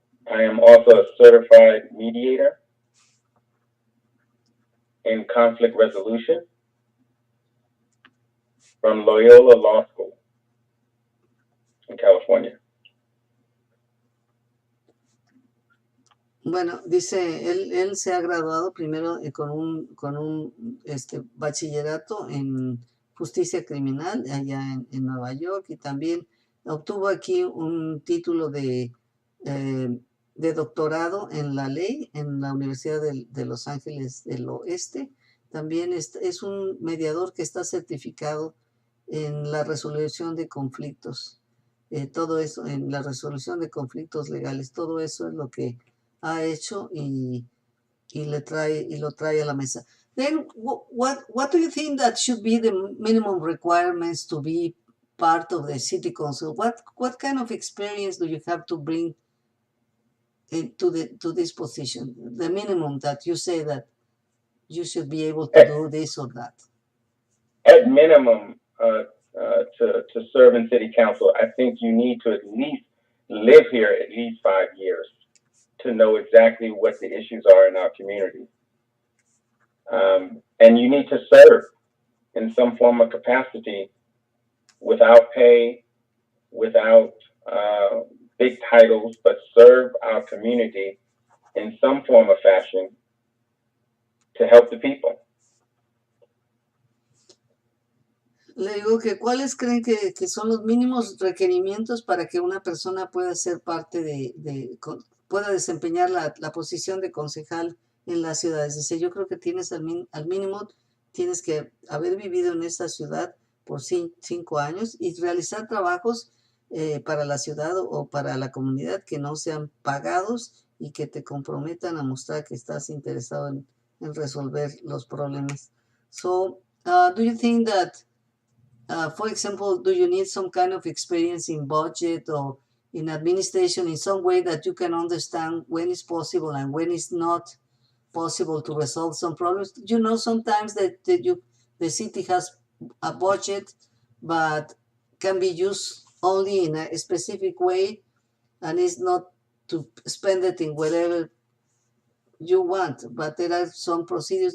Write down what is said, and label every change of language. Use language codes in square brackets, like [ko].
[en] I am also a certified mediator in conflict resolution from Loyola Law School in California. [es] Bueno, dice, él se ha graduado primero con un bachillerato en justicia criminal allá en Nueva York, y también obtuvo aquí un título de doctorado en la ley en la Universidad de Los Ángeles del Oeste. También es un mediador que está certificado en la resolución de conflictos. Todo eso, en la resolución de conflictos legales, todo eso es lo que ha hecho y lo trae a la mesa. [en] Then what do you think that should be the minimum requirements to be part of the city council? What kind of experience do you have to bring to this position? The minimum that you say that you should be able to do this or that. At minimum, to serve in city council, I think you need to at least live here at least 5 years to know exactly what the issues are in our community. And you need to serve in some form of capacity without pay, without big titles, but serve our community in some form of fashion to help the people. [es] Le digo que ¿cuáles creen que son los mínimos requerimientos para que una persona pueda ser parte pueda desempeñar la posición de concejal en las ciudades? Dice, yo creo que tienes al mínimo, tienes que haber vivido en esa ciudad por 5 años y realizar trabajos para la ciudad o para la comunidad que no sean pagados y que te comprometan a mostrar que estás interesado en resolver los problemas. So, do you think that [en] for example, do you need some kind of experience in budget or in administration in some way that you can understand when it's possible and when it's not possible to resolve some problems? You know, sometimes the city has a budget, but can be used only in a specific way, and it's not to spend it in whatever you want, but there are some procedures.